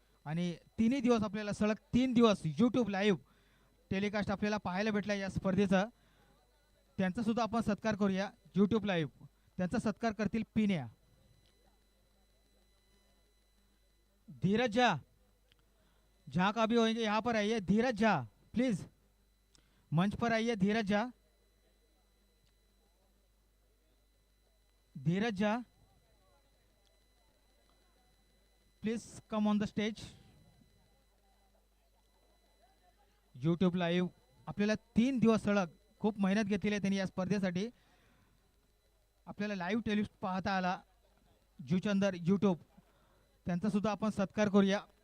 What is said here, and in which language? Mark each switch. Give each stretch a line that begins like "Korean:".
Marathi: आणि 3 दिवस आपल्याला सलग 3 दिवस यूट्यूब लाईव्ह टेलिकास्ट आपल्याला पाहायला भेटला या स्पर्धेचा. त्यांचा सुद्धा आपण सत्कार करूया यूट्यूब लाईव्ह. त्यांचा सत्कार करतील पिन्या.
Hindi: धीरज झा, जहाँ का भी होंगे यहाँ पर आइए. धीरज झा प्लीज मंच पर आइए. धीरज झा, धीरज Jha
English: Please come on the stage.
Marathi: YouTube live आपल्याला 3 दिवस सलग खूप मेहनत घेतलेली आहे त्यांनी या स्पर्धेसाठी. आपल्याला लाईव्ह टेलिस्ट पाहता आला जुचंदर यूट्यूब. त्यांचा सुद्धा आपण सत्कार करूया.